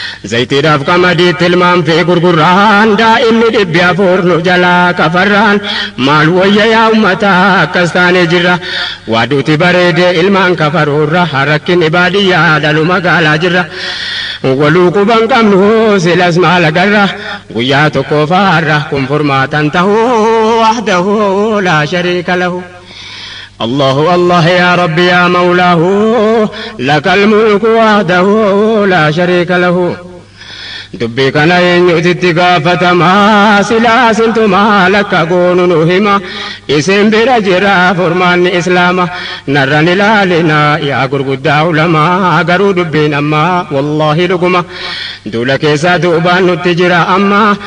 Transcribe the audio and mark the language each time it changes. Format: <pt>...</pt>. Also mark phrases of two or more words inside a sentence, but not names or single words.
<om>Zayitiidhaaf qamadiitti ilmaan fee gurgurraan, daa'imni dhibbi afur nu jalaa kafarraan, maal wayya yaa ummata akkas taane jirra, waa duuti bareede ilmaan kafaruurra, harrakkinni baadiyyaa dhalu magaalaa jirra. Waluu quban qabnu silas maal agarra, Guyyaa tokko faarra kun furmaatan ta'u</om> <ar>وحده لا شريك له. الله الله يا رب يا مولاه لك الملك وحده لا شريك له.</ar> <om>Dubbii kana eenyuutitti gaafatamaa? Silaa sintumaa lakka goonu nu hima. Isin bira jira furmaanni Islaama. Narran ilaalina yaa gurguddaa ulamaa. Garuu dubbiin ammaa wallaahi dhuguma. Duula keessaa duubaan nutti jira amma.</om>